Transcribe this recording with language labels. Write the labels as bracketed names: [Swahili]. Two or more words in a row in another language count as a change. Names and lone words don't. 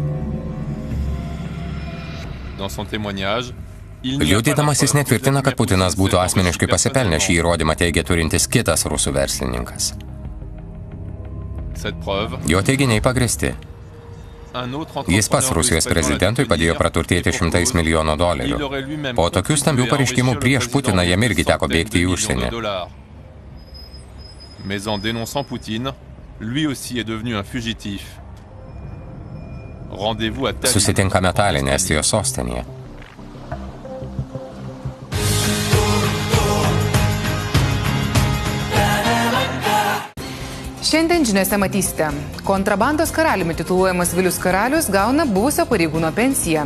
[Lithuanian] Liudydamas jis netvirtina, kad Putinas būtų asmeniškai pasipelnę, šį įrodymą teigia turintis kitas rusų verslininkas. Jo teiginiai pagrįsti. Jis pats Rusijos prezidentui padėjo praturtėti $100 milijonų. Po tokių stambių pareiškimų prieš Putiną jam irgi teko bėgti į užsienį. [French] Mais en dénonçant Poutine, lui aussi est devenu un fugitif. Rendez-vous à Tallinn. [Lithuanian] Susitinkame Taline, Estijos sostinėje. Šiandien žiniose matysite. Kontrabandos karaliumi tituluojamas Vilius Karalius gauna buvusio pareigūno pensiją.